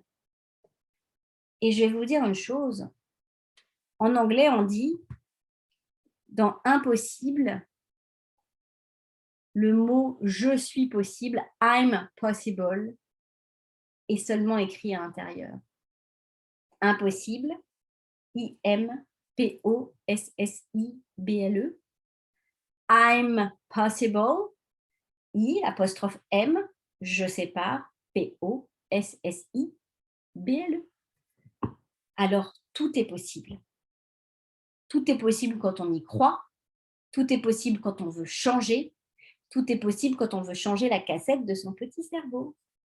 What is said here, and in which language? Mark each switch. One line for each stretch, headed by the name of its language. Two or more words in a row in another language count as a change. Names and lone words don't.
French: Et je vais vous dire une chose. En anglais, on dit dans impossible, le mot je suis possible,
English: I'm possible,
French: est seulement écrit à l'intérieur. Impossible, I-M-P-O-S-S-I-B-L-E.
English: I'm possible,
French: I''M, je sépare, P-O-S-S-I-B-L-E. Alors, tout est possible. Tout est possible quand on y croit, tout est possible quand on veut changer, Tout est possible quand on veut changer la cassette de son petit cerveau.